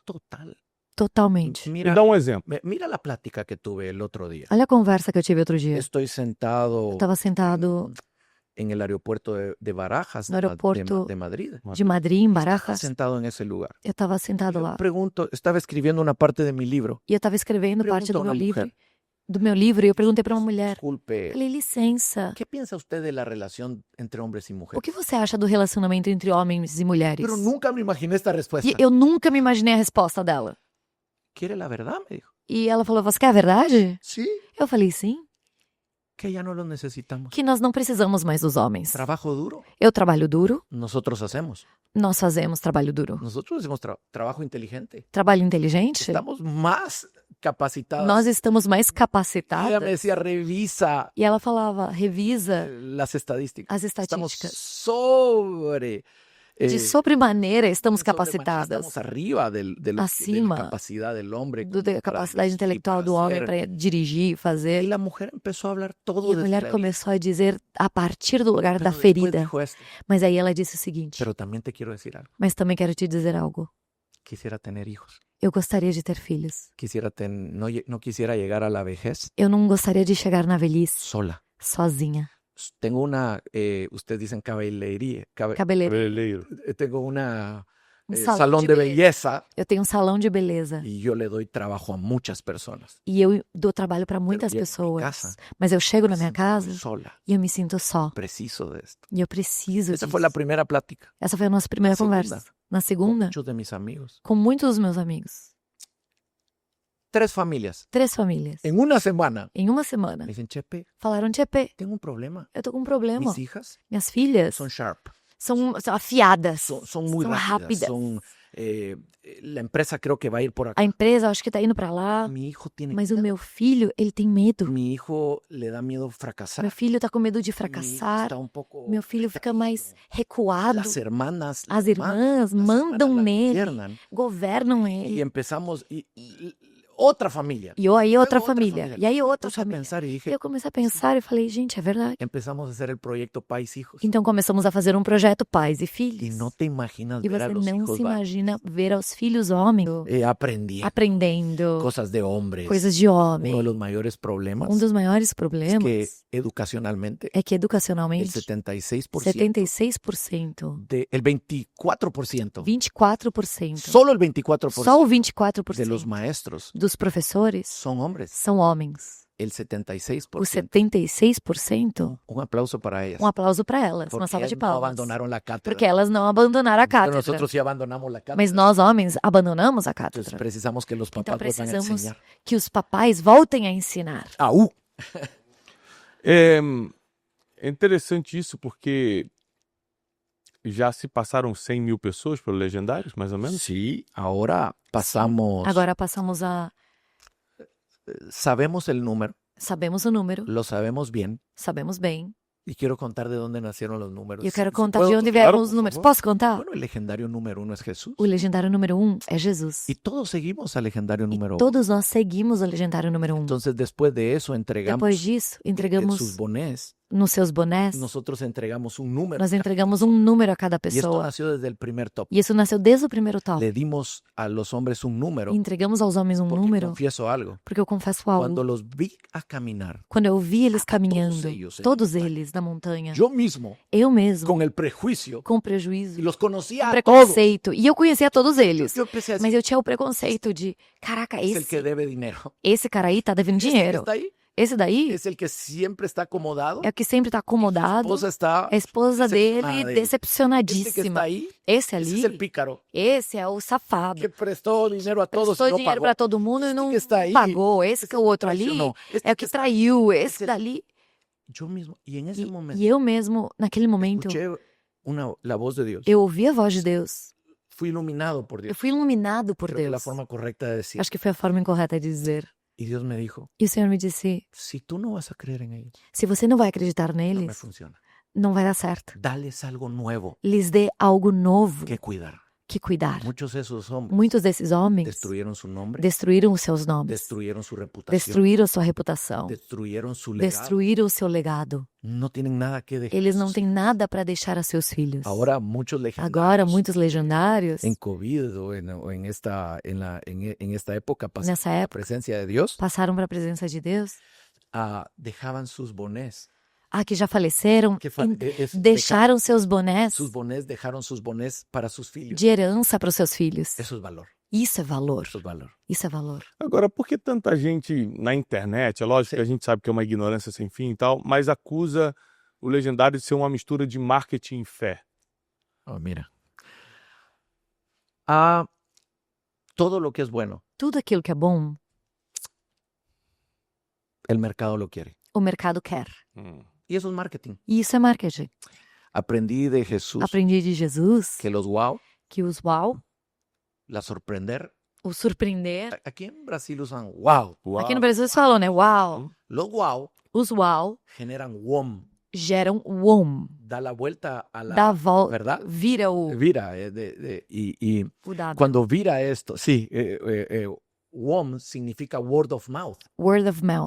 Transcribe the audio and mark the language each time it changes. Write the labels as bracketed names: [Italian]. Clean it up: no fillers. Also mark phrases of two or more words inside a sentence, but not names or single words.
[Spanish] Total. Totalmente. [Portuguese] Me dá um exemplo. [Spanish] Mira la plática que tuve el otro día. [Portuguese] Olha a conversa que eu tive outro dia. [Spanish] Estoy sentado [Portuguese] Eu estava sentado [Spanish] en el aeropuerto de Barajas, [Portuguese] No aeropuerto de Madrid. de Madrid, em [Spanish] Estaba Barajas. sentado en ese lugar. [Portuguese] Eu estava sentado lá. [Spanish] Pregunto, estaba escribiendo una parte de mi libro. [Portuguese] E eu estava escrevendo parte Pergunta do a meu uma livro. mulher. Do meu livro, e eu perguntei para uma mulher. [Spanish] Disculpe, [Portuguese] Falei, licença, [Spanish] ¿qué piensa usted de la relación entre hombres y [Portuguese] o [Spanish] mujeres? [Portuguese] que você acha do relacionamento entre homens e mulheres? [Spanish] Pero nunca me imaginé esta respuesta. [Portuguese] E eu nunca me imaginei a resposta dela. [Spanish] ¿Quiere la verdad? Me dijo. [Portuguese] E ela falou, você quer a verdade? [Spanish] Sí, [Portuguese] Eu falei, sim, [Spanish] que ya no lo necesitamos. [Portuguese] que nós não precisamos mais dos homens. [Spanish] Trabajo duro, [Portuguese] Eu trabalho duro, [Spanish] nosotros hacemos. [Portuguese] nós fazemos trabalho duro. [Spanish] Nosotros hacemos trabajo inteligente. [Portuguese] Trabalho inteligente, [Spanish] Estamos más capacitados. [Portuguese] nós estamos mais [Spanish] Ella me [Portuguese] capacitadas. [Spanish] decía, revisa [Portuguese] E ela falava, [Spanish] revisa las estadísticas. [Portuguese] as [Spanish] Estamos [Portuguese] estatísticas. [Spanish] sobre... [Portuguese] De sobremaneira estamos [Spanish] Estamos [Portuguese] capacitadas. [Spanish] arriba de la [Portuguese] Acima [Spanish] capacidad del hombre. [Portuguese] Da capacidade intelectual do homem para dirigir, [Spanish] Y [Portuguese] fazer. [Spanish] la mujer empezó a hablar todo [Portuguese] E a [Spanish] desde [Portuguese] mulher [Spanish] la herida. [Portuguese] começou a dizer a partir do lugar [Spanish] Pero [Portuguese] da [Spanish] después [Portuguese] ferida. [Spanish] dijo esto, [Portuguese] Mas aí ela disse o seguinte: [Spanish] pero también te quiero decir algo. [Portuguese] mas também quero te dizer algo. [Spanish] Quisiera tener hijos. [Portuguese] Eu gostaria de ter filhos. [Spanish] No quisiera llegar a la vejez [Portuguese] Eu não gostaria de chegar na velhice [Spanish] sola. [Portuguese] sozinha. [Spanish] Tengo ustedes dicen caballería. [Portuguese] Cabeleira. Cabeleireiro. [Spanish] Tengo una [Portuguese] Salão [Spanish] salón de belleza [Portuguese] Eu tenho um salão de beleza. [Spanish] y yo le doy trabajo a muchas personas. [Portuguese] E eu dou trabalho para muitas [Spanish] llego a mi [Portuguese] pessoas. [Spanish] casa, [Portuguese] Mas eu chego na minha [Spanish] Siento [Portuguese] casa [Spanish] sola. [Portuguese] e eu me sinto só. [Spanish] Preciso de esto. [Portuguese] E eu preciso [Spanish] Esa [Portuguese] disso. [Spanish] fue la primera plática [Portuguese] Essa foi a nossa primeira Na segunda. conversa. Na [Spanish] con [Portuguese] segunda, [Spanish] muchos de mis amigos. [Portuguese] com muitos dos meus amigos. [Spanish] 3 familias. [Portuguese] 3 famílias. [Spanish] En una semana [Portuguese] Em uma semana. [Spanish] me dicen, Chepe, [Portuguese] Falaram, Tchepê, [Spanish] tengo un problema. [Portuguese] eu tô com um problema. [Spanish] Mis hijas [Portuguese] Minhas filhas [Spanish] son sharp, [Portuguese] são afiadas. [Spanish] son muy Son rápidas. [Portuguese] rápidas. [Spanish] La empresa creo que va a ir por acá. [Portuguese] A empresa, acho que tá indo pra lá. [Spanish] Mi hijo tiene [Portuguese] Mas o [Spanish] miedo. [Portuguese] meu filho, ele tem medo. [Spanish] Mi hijo le da miedo fracasar. [Portuguese] Meu filho tá com medo de [Spanish] Mi hijo [Portuguese] fracassar. [Spanish] está un poco [Portuguese] Meu filho fica mais recuado. [Spanish] Las hermanas, [Portuguese] As [Spanish] las [Portuguese] irmãs [Spanish] las [Portuguese] mandam [Spanish] hermanas la [Portuguese] nele, [Spanish] gobiernan. [Portuguese] governam [Spanish] Y [Portuguese] ele. [Spanish] empezamos otra familia. [Portuguese] E aí outra [Spanish] Luego [Portuguese] família. E aí outra [Spanish] Puse a [Portuguese] família. [Spanish] pensar y [Portuguese] E [Spanish] dije, [Portuguese] eu comecei a pensar e falei, gente, é verdade. [Spanish] empezamos a hacer el proyecto Pais Hijos. [Portuguese] Então começamos a fazer um projeto Pais e [Spanish] Y [Portuguese] Filhos. [Spanish] no te imaginas [Portuguese] E [Spanish] ver a [Portuguese] você [Spanish] los [Portuguese] não [Spanish] hijos [Portuguese] se imagina ver aos filhos homens aprendendo [Spanish] cosas de hombres. [Portuguese] coisas de [Spanish] Uno de [Portuguese] homem. [Spanish] los mayores problemas [Portuguese] Um dos maiores [Spanish] es [Portuguese] problemas [Spanish] que educacionalmente [Portuguese] é que [Spanish] el [Portuguese] educacionalmente [Spanish] 76%, [Portuguese] 76%, [Spanish] el 24%, [Portuguese] 24%, [Spanish] solo el 24% [Portuguese] só o [Spanish] de [Portuguese] 24% [Spanish] los maestros [Portuguese] dos professores [Spanish] son hombres. [Portuguese] são homens. [Spanish] El [Portuguese] O [Spanish] 76%. [Portuguese] 76%, [Spanish] Un aplauso para ellas. [Portuguese] um aplauso para elas, uma [Spanish] Porque [Portuguese] salva de [Spanish] no [Portuguese] palmas. [Spanish] abandonaron la cátedra. [Portuguese] Porque elas não abandonaram a [Spanish] Pero [Portuguese] cátedra. [Spanish] nosotros sí abandonamos la cátedra. [Portuguese] Mas nós, homens, abandonamos a [Spanish] Entonces [Portuguese] cátedra. [Spanish] precisamos que los [Portuguese] Então [Spanish] papás vuelvan a [Portuguese] precisamos [Spanish] enseñar. [Portuguese] que os papais voltem a ensinar. É interessante isso porque já se passaram 100 mil pessoas pelo Legendários, mais ou menos? [Spanish] Sí, ahora pasamos. [Portuguese] Agora passamos a... [Spanish] Sabemos el número, [Portuguese] Sabemos o número, [Spanish] lo sabemos bien. [Portuguese] sabemos bem. [Spanish] Y quiero contar de dónde nacieron los números. [Portuguese] E eu quero [Spanish] Si [Portuguese] contar [Spanish] puedo, [Portuguese] de onde [Spanish] claro, [Portuguese] vieram [Spanish] por [Portuguese] os números. [Spanish] favor. [Portuguese] Posso contar? [Spanish] Bueno, el legendario número 1 es Jesús. [Portuguese] O legendário número 1 é Jesus. [Spanish] Y todos seguimos al legendario número 1. [Portuguese] Todos nós seguimos o legendário número 1. [Spanish] Entonces, después de eso, entregamos [Portuguese] Depois disso, entregamos [Spanish] sus bonés. [Portuguese] nos seus bonés, [Spanish] Nosotros entregamos un número. [Portuguese] nós entregamos um número a cada [Spanish] Y esto [Portuguese] pessoa. [Spanish] nació desde el primer top. [Portuguese] E isso nasceu desde o primeiro top. [Spanish] Le dimos a los hombres un número. [Portuguese] E entregamos aos homens um [Spanish] Porque [Portuguese] número, [Spanish] confieso algo. [Portuguese] porque eu confesso algo. [Spanish] Cuando los vi a caminar, [Portuguese] Quando eu vi eles caminhando, [Spanish] todos ellos, [Portuguese] todos eles na montanha, [Spanish] yo mismo, [Portuguese] eu mesmo, [Spanish] con el prejuicio, [Portuguese] com [Spanish] y [Portuguese] prejuízo, [Spanish] los conocía [Portuguese] com [Spanish] a todos. [Portuguese] preconceito. E eu conhecia todos eles. [Spanish] Yo empecé a decir, [Portuguese] Mas eu tinha o preconceito de, caraca, [Spanish] es el que [Portuguese] esse [Spanish] debe dinero. [Portuguese] cara aí tá devendo [Spanish] Este que [Portuguese] dinheiro. [Spanish] está ahí [Portuguese] Esse daí [Spanish] es el que siempre está acomodado. [Portuguese] é o que sempre está acomodado. [Spanish] Esposa está [Portuguese] A esposa dele, [Spanish] decepcionada dele. Este que [Portuguese] decepcionadíssima. [Spanish] está ahí, [Portuguese] Esse [Spanish] ese [Portuguese] ali, [Spanish] es el pícaro [Portuguese] esse é o safado. [Spanish] que prestó dinero a todos [Portuguese] Prestou [Spanish] y no [Portuguese] dinheiro [Spanish] pagó. [Portuguese] para todo mundo e [Spanish] Este [Portuguese] não [Spanish] que está ahí, [Portuguese] pagou. Esse [Spanish] ese [Portuguese] que é o outro ali [Spanish] traicionó. Este [Portuguese] é o [Spanish] que [Portuguese] que está- traiu. Esse esse- dali. [Spanish] Yo mismo, y en ese momento, [Portuguese] E eu mesmo, naquele momento, [Spanish] escuché la voz de Dios. [Portuguese] eu ouvi a voz de Deus. [Spanish] Fui iluminado por [Portuguese] Eu [Spanish] Dios. [Portuguese] fui iluminado por [Spanish] Creo que la [Portuguese] Deus. [Spanish] forma correcta de decir. [Portuguese] Acho que foi a forma incorreta de dizer. [Spanish] Y Dios me dijo, [Portuguese] E o Senhor me disse: [Spanish] si tú no vas a creer en ellos, [Portuguese] se você não vai acreditar [Spanish] no me [Portuguese] neles, [Spanish] funciona. [Portuguese] não vai dar certo. [Spanish] Dales algo nuevo [Portuguese] Lhes dê algo novo [Spanish] que cuidar. [Portuguese] que cuidar. [Spanish] Muchos de esos hombres [Portuguese] Muitos desses homens [Spanish] destruyeron su nombre, [Portuguese] destruíram os seus nomes, [Spanish] destruyeron su reputación, [Portuguese] destruíram sua reputação, [Spanish] destruyeron su legado. [Portuguese] destruíram o seu legado. [Spanish] No tienen nada que dejar. [Portuguese] Eles não têm nada para deixar a seus filhos. [Spanish] Ahora muchos legendarios [Portuguese] Agora, muitos legendários, [Spanish] en COVID o en esta época pasaron [Portuguese] nessa [Spanish] la [Portuguese] época, [Spanish] presencia de Dios, [Portuguese] passaram para a presença de Deus. [Spanish] dejaban sus bonés. [Portuguese] Que já faleceram, [Spanish] Que fa- es- [Portuguese] deixaram seus bonés [Spanish] Sus bonés dejaron sus bonés para sus filhos. [Portuguese] de herança para os seus filhos. [Spanish] Eso es valor. [Portuguese] Isso é valor. [Spanish] Eso es valor. [Portuguese] Isso é valor. Agora, por que tanta gente na internet, é lógico que a gente sabe que é uma ignorância sem fim e tal, mas acusa o Legendário de ser uma mistura de marketing e fé? [Spanish] Oh, mira. Todo lo que es bueno, [Portuguese] Tudo aquilo que é bom, [Spanish] el mercado lo quiere. [Portuguese] o mercado quer. [Spanish] Y eso es marketing. [Portuguese] E isso é marketing. [Spanish] Aprendí de Jesús [Portuguese] Aprendi de Jesus [Spanish] que los wow, [Portuguese] que os wow, [Spanish] la sorprender. [Portuguese] o surpreender. [Spanish] Aquí en Brasil usan wow. [Portuguese] Uau. Aqui no Brasil eles falam, né? Wow. [Spanish] Los wow [Portuguese] Os wow [Spanish] generan WOM. [Portuguese] geram WOM. [Spanish] Da la vuelta a la... [Portuguese] Dá a volta. [Spanish] ¿Verdad? [Portuguese] Vira o Vira. [Spanish] Y [Portuguese] dado. [Spanish] cuando vira esto, sí, WOM significa [English] word of mouth. Word of mouth.